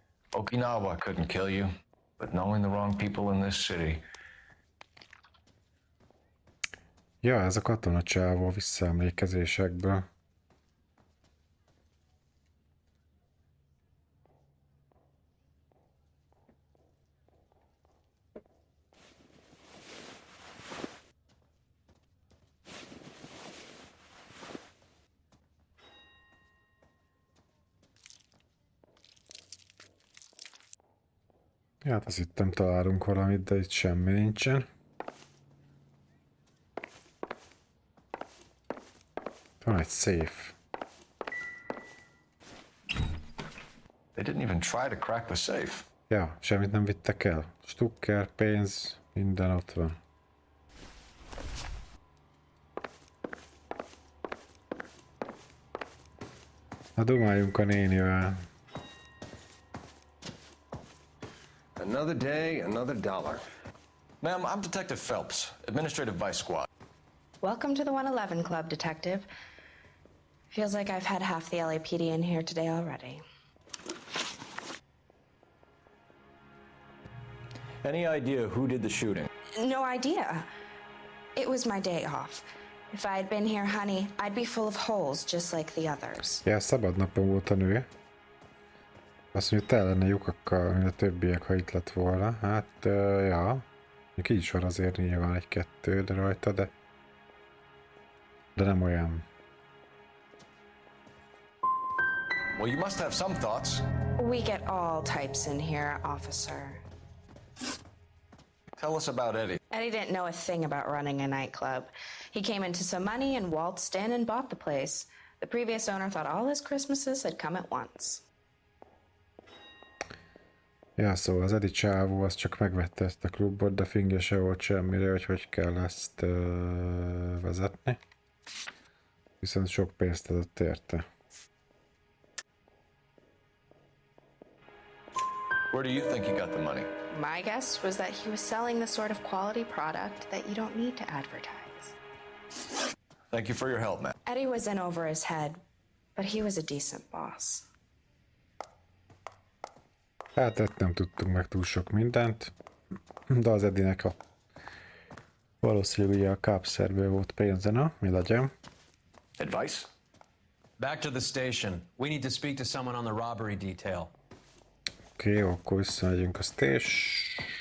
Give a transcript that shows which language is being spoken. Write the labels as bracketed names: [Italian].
[English] Okinawa couldn't kill you, but knowing the wrong people in this city. [Hungarian] Ja, ez a katonacsávó visszaemlékezésekből. Hát azt hittem találunk valamit, de itt semmi nincsen. Van egy safe. They didn't even try to crack the safe. Ja, semmit nem vittek el. Stukker, pénz, minden ott van. Na dumáljunk a nénivel. [English] Another day, another dollar. Ma'am, I'm Detective Phelps, Administrative Vice Squad. Welcome to the 111 Club, Detective. Feels like I've had half the LAPD in here today already. Any idea who did the shooting? No idea. It was my day off. If I had been here, honey, I'd be full of holes just like the others. [Hungarian] Ja, szabad napon volt a nő. Azt mondja, tele lenne lyukakkal, mint a többiek, ha itt lett volna. Hát, ja. Még így is van azért nyilván egy-kettő, de rajta, de nem olyan. [English] Well, you must have some thoughts. We get all types in here, officer. Tell us about Eddie. Eddie didn't know a thing about running a nightclub. He came into some money and waltzed in and bought the place. The previous owner thought all his Christmases had come at once. [Hungarian] Ja, szóval az Eddie csávó az csak megvette ezt a klubot, de fingja se volt semmire, hogy kell ezt vezetni. Viszont sok pénzt adott érte. [English] Where do you think he got the money? My guess was that he was selling the sort of quality product that you don't need to advertise. Thank you for your help, man. Eddie was in over his head, but he was a decent boss. [Hungarian] Hát nem tudtunk meg túl sok mindent, de az Eddie-nek valószínűleg ugye a kápszerből volt pénze, na, mi legyen. [English] Advice? Back to the station. We need to speak to someone on the robbery detail. [Hungarian] Oké, akkor visszamegyünk a stationre.